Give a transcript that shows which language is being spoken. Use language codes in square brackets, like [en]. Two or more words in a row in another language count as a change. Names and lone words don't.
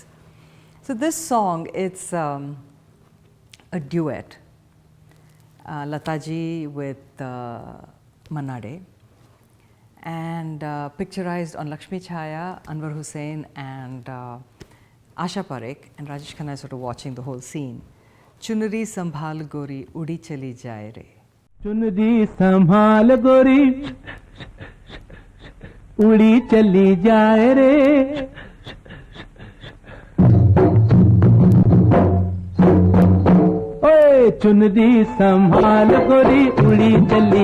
[en] So this song, it's a duet. Lataji with Manade, and picturized on Lakshmi Chhaya, Anwar Hussain and Asha Parekh, and Rajesh Khanna is sort of watching the whole scene. [hi] चुनरी संभाल गोरी उड़ी चली जाए रे. चुनरी संभाल गोरी उड़ी चली जाए रे ओए चुनरी संभाल गोरी उड़ी चली